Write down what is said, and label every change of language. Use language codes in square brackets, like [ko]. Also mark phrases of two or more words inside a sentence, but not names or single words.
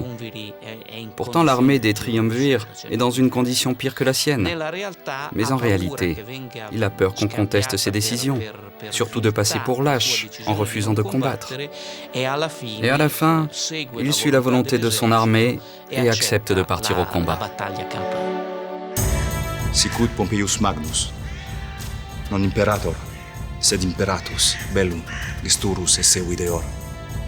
[fr] Pourtant, l'armée des triumvirs est dans une condition pire que la sienne. Mais en réalité, il a peur qu'on conteste ses décisions, surtout de passer pour lâche en refusant de combattre. Et à la fin, il suit la volonté de son armée et accepte de partir au combat. [la] Sicut Pompeius Magnus, non imperator, sed imperatus, bellum, listurus esse videor.